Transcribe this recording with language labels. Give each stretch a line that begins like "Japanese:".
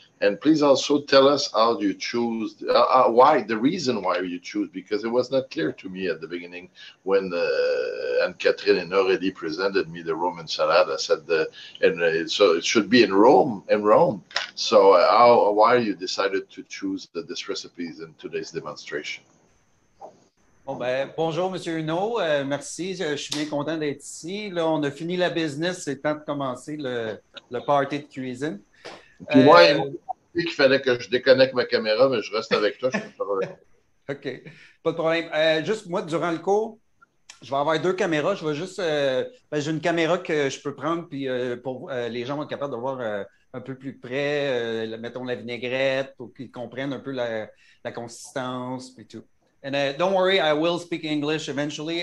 English: And please also tell us how you choose, the reason why you choose, because it was not clear to me at the beginning when Anne-Catherine and Aurélie presented me the Roman salad. I said, so it should be in Rome. So why you decided to choose this recipes in today's demonstration?
French: Bon, ben, bonjour, Monsieur Huneault. Merci, je suis bien content d'être ici. Là, on a fini la business, c'est temps de commencer le party de cuisine. Puis moi, ils m'ont dit qu'il fallait que je déconnecte ma caméra, mais je reste avec toi. OK, pas de problème. Juste moi, durant le cours, je vais avoir 2 caméras. Je vais juste. J'ai une caméra que je peux prendre, puis pour les gens vont être capables de voir un peu plus près, mettons la vinaigrette, pour qu'ils comprennent un peu la consistance, puis tout.
English: And don't worry, I will speak English eventually.